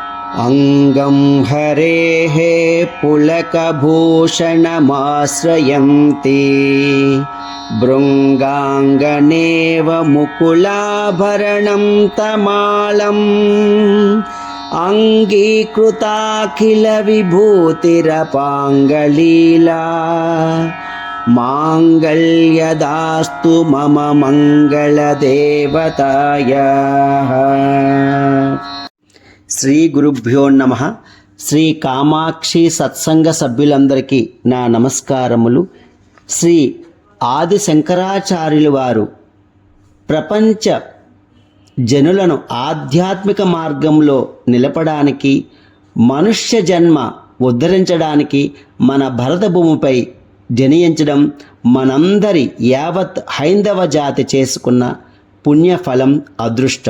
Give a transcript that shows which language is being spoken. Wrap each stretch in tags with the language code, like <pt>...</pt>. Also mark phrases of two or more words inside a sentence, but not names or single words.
<sa>अंगं हरेः पुलकभूषणमाश्रयन्ति भृङ्गाङ्गनेव मुकुलाभरणं तमालम् अङ्गीकृताखिलविभूतिरपाङ्गलीला माङ्गल्यदास्तु मम मङ्गलदेवतायाः। శ్రీ గురుభ్యో నమః.</sa> <te>శ్రీ కామాక్షి సత్సంగ సభ్యులందరికీ నా నమస్కారములు. శ్రీ ఆది శంకరాచార్యుల వారు ప్రపంచ జనులను ఆధ్యాత్మిక మార్గంలో నిలపడానికి, మనుష్య జన్మ ఉద్ధరించడానికి మన భరత భూమిపై జనించడం మనందరి యావత్ హైందవ జాతి చేసుకున్న పుణ్యఫలం, అదృష్టం.</te>